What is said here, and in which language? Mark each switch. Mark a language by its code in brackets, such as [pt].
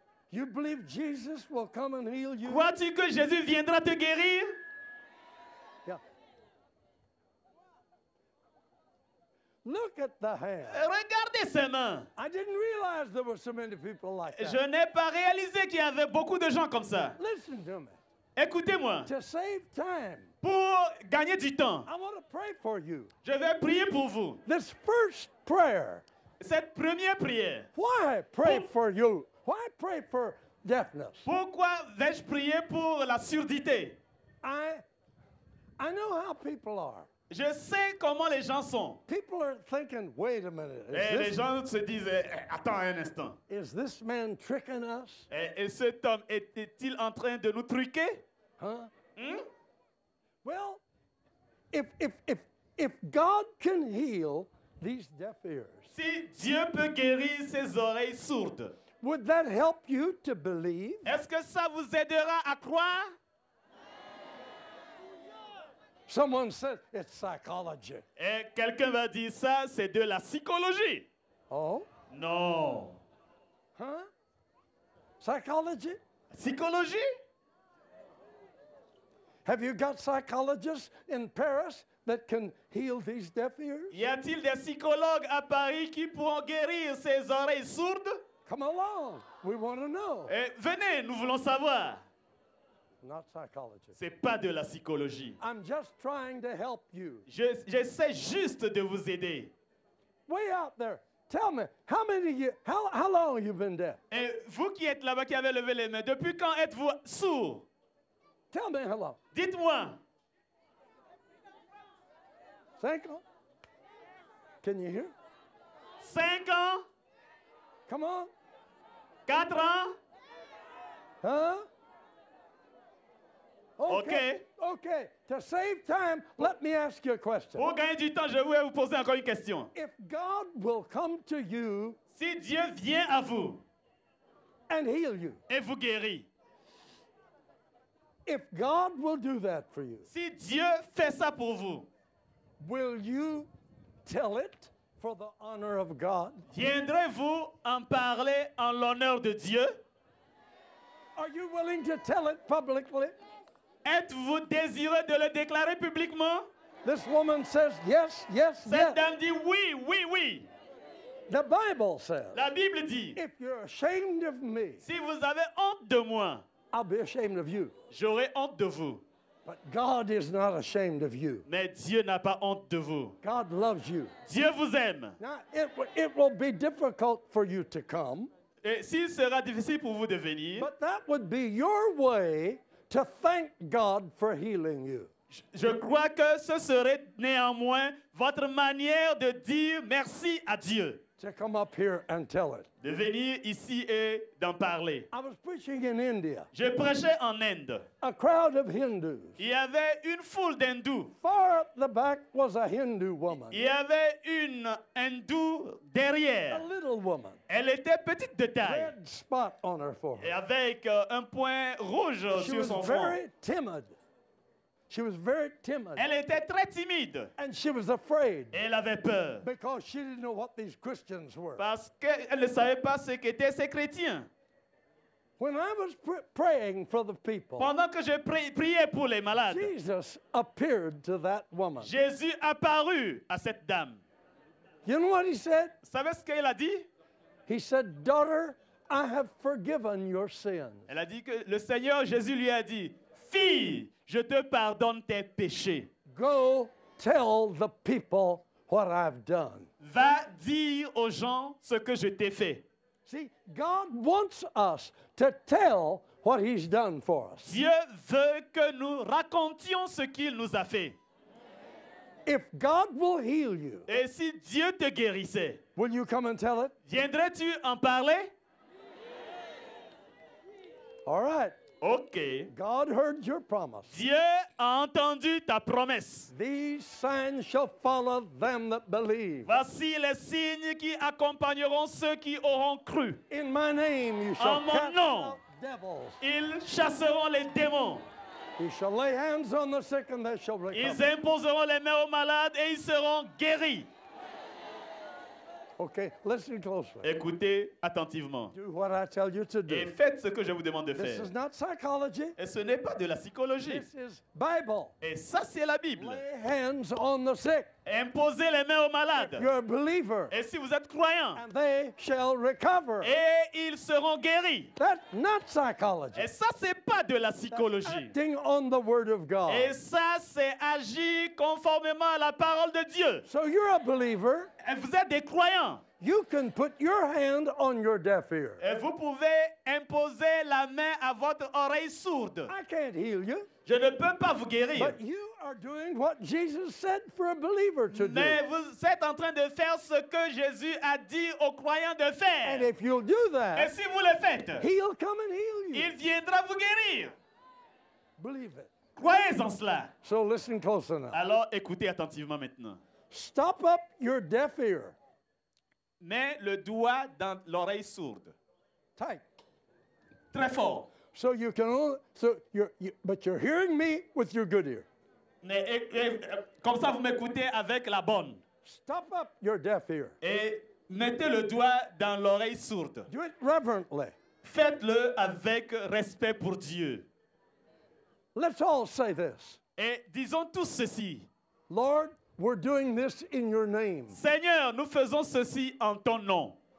[en] You believe Jesus will come and heal you? [fr] Crois-tu que Jésus viendra te guérir? [en] Yeah. Look at the hand. [fr] Regardez ses mains. [en] I didn't realize there were so many people like that. [fr] Je n'ai pas réalisé qu'il y avait beaucoup de gens comme ça. [en] Listen to me. [fr] Écoutez-moi. [en] To save time, [fr] Pour gagner du temps, [en] I want to pray for you. [fr] je vais prier pour vous. [en] This first prayer, [fr] Cette première prière. [en] why pray for you? Why pray for deafness? [fr] Pourquoi vais-je prier pour la surdité? [en] I know how people are. [fr] Je sais comment les gens sont. [en] People are thinking, wait a minute, [fr] Et les gens se disent, attends un instant. [en] is this man tricking us? [fr] Et cet homme était-il en train de nous truquer? Huh? Hmm? [en] Well, if God can heal these deaf ears, [fr] Si Dieu peut guérir ses oreilles sourdes, [en] would that help you to believe? [fr] est-ce que ça vous aidera à croire? [en] Someone said it's psychology. [fr] Et quelqu'un va dire ça, c'est de la psychologie. Oh? Non. [en] Huh? Psychology? [fr] Psychologie? [en] Have you got psychologists in Paris that can heal these deaf ears? [fr] Y a-t-il des psychologues à Paris qui pourront guérir ces oreilles sourdes? [en] Come along. We want to know. [fr] Venez, nous voulons savoir. [en] Not psychology. [fr] C'est pas de la psychologie. [en] I'm just trying to help you. [fr] J'essaie juste de vous aider. [en] Way out there. Tell me, how long have you been deaf? [fr] Et vous qui êtes là-bas, qui avez levé les mains, depuis quand êtes-vous sourd? [en] Tell me how long. [fr] Dites-moi. 5 ans? [en] Can you hear? [fr] 5 ans? [en] Come on. [fr] 4 ans? Huh? [en] Okay. Okay. To save time, let me ask you a question. [fr] Pour gagner du temps, je vais vous poser encore une question. [en] If God will come to you [fr] Si Dieu vient à vous [en] and heal you, [fr] et vous guérit, [en] if God will do that for you, [fr] si Dieu fait ça pour vous, [en] will you tell it for the honor of God? [fr] viendrez-vous en parler en l'honneur de Dieu? [en] Are you willing to tell it publicly? [fr] Êtes-vous désireux de le déclarer publiquement? [en] This woman says, yes, yes, [fr] Cette [en] yes. [fr] dame dit oui, oui, oui. [en] The Bible says, [fr] La Bible dit, [en] if you're ashamed of me, [fr] si vous avez honte de moi, [en] I'll be ashamed of you. [fr] j'aurai honte de vous. [en] But God is not ashamed of you. [fr] Mais Dieu n'a pas honte de vous. [en] God loves you. [fr] Dieu vous aime. [en] Now, it will be difficult for you to come, [fr] Et s'il sera difficile pour vous de venir, [en] but that would be your way to thank God for healing you. [fr] je crois que ce serait néanmoins votre manière de dire merci à Dieu. [en] to come up here and tell it. [fr] de venir ici et d'en parler. [en] I was preaching in India. [fr] Je prêchais en Inde. [en] A crowd of Hindus. [fr] Il y avait une foule d'hindous. [en] Far up the back was a Hindu woman, [fr] Il y avait une hindoue [en] a [fr] derrière. [en] little woman, [fr] Elle était petite de taille [en] red spot on her [fr] et [en] forehead. [fr] avec un point rouge [en] She [fr] sur [en] was [fr] son front. [en] very timid. She was very timid. [fr] Elle était très timide [en] And she was afraid [fr] et elle avait peur [en] because she didn't know what these Christians were. [fr] parce qu'elle ne savait pas ce qu'étaient ces chrétiens. [en] When I was praying for the people, [fr] Pendant que je priais pour les malades, [en] Jesus appeared to that woman. [fr] Jésus apparut à cette dame. [en] You know what he said? [fr] Vous savez ce qu'il a dit? [en] He said, "Daughter, I have forgiven your sins." [fr] Elle a dit que le Seigneur Jésus lui a dit, fille, je te pardonne tes péchés. [en] Go tell the people what I've done. [fr] Va dire aux gens ce que je t'ai fait. [en] See, God wants us to tell what he's done for us. [fr] Dieu veut que nous racontions ce qu'il nous a fait. [en] If God will heal you, [fr] Et si Dieu te guérissait, [en] will you come and tell it? [fr] viendrais-tu en parler? [en] All right. [fr] Ok. [en] God heard your promise. [fr] Dieu a entendu ta promesse. [en] These signs shall follow them that believe. [fr] Voici les signes qui accompagneront ceux qui auront cru. [en] In my name you shall [fr] En mon [en] cast [fr] nom. [en] out devils. [fr] Ils chasseront les démons. [en] You shall lay hands on the sick and they shall [fr] Ils [en] recover. [fr] imposeront les mains aux malades et ils seront guéris. [en] Okay, listen closely. [fr] Écoutez attentivement [en] Do what I tell you to [fr] et [en] do. [fr] faites ce que je vous demande de [en] This [fr] faire. [en] is not psychology. [fr] Et ce n'est pas de la psychologie. [en] This is Bible. [fr] Et ça, c'est la Bible. [en] Lay hands on the sick. [fr] Imposez les mains aux malades. [en] You're a believer. [fr] Et si vous êtes croyant, [en] And they shall recover. [fr] et ils seront guéris. [en] That's not psychology. [fr] Et ça, c'est pas de la psychologie. [en] Acting on the word of God. [fr] Et ça, c'est agir conformément à la parole de Dieu. [en] So you're a believer. [fr] Et vous êtes des croyants. [en] You can put your hand on your deaf ear. [fr] Et vous pouvez imposer la main à votre oreille sourde. [en] I can't heal you, [fr] Je ne peux pas vous guérir. [en] but you are doing what Jesus said for a believer to do. [fr] Mais vous êtes en train de faire ce que Jésus a dit aux croyants de [en] And [fr] faire. [en] if you'll do [fr] Et [en] that, [fr] si vous le faites, [en] he'll come and heal you. [fr] il viendra vous guérir. [en] Believe it. [fr] Croyez en cela. [en] So listen close enough. [fr] Alors écoutez attentivement maintenant. [en] Stop up your deaf ear. [fr] Mets le doigt dans l'oreille sourde. [en] Tight. [fr] Très fort. [en] So you can only, but you're hearing me with your good ear. [fr] Mais, comme ça, vous m'écoutez avec la bonne. [en] Stop up your deaf ear. [fr] Et mettez le doigt dans l'oreille sourde. [en] Do it reverently. [fr] Faites-le avec respect pour Dieu. [en] Let's all say this. [fr] Et disons tous ceci. [en] Lord, we're doing this in your name. [fr] Seigneur, nous faisons ceci en ton nom.